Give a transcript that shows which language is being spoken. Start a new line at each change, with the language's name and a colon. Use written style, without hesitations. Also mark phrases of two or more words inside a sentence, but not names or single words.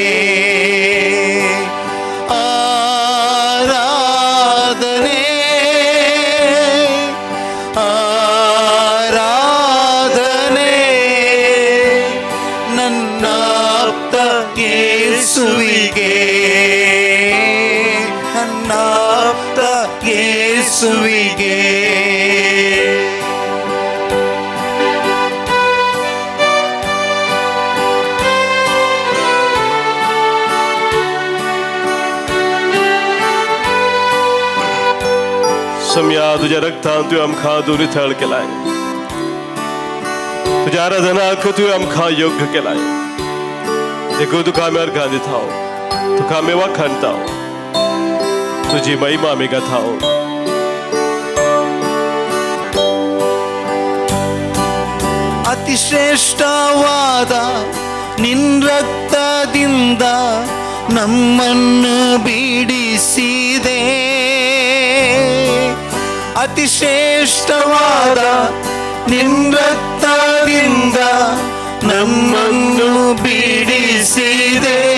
Kannada: ಆರಾಧನೆ ಆರಾಧನೆ ನನ್ನಾಪ್ತ ಯೇಸುವಿಗೆ, ನನ್ನಾಪ್ತ ಯೇಸುವಿಗೆ.
Konkani: सम्या तुझ्या रक्तान तुवें आमकां दुरिथळ केलाय, तुझ्या आराधनाक तुवें आमकां योग्य केलाय. देखून तुका आमी अर्घां दिता, तुका आमी वाखाणता, तुजी महिमा आमी गाता.
Kannada: ಅತಿಶ್ರೇಷ್ಠವಾದ ನಿನ್ನ ರಕ್ತದಿಂದ ನಮ್ಮನ್ನು ಬಿಡಿಸಿದೆ. ಅತಿಶ್ರೇಷ್ಠವಾದ ನಿನ್ನ ರಕ್ತದಿಂದ ನಮ್ಮನ್ನು ಬಿಡಿಸಿದೆ.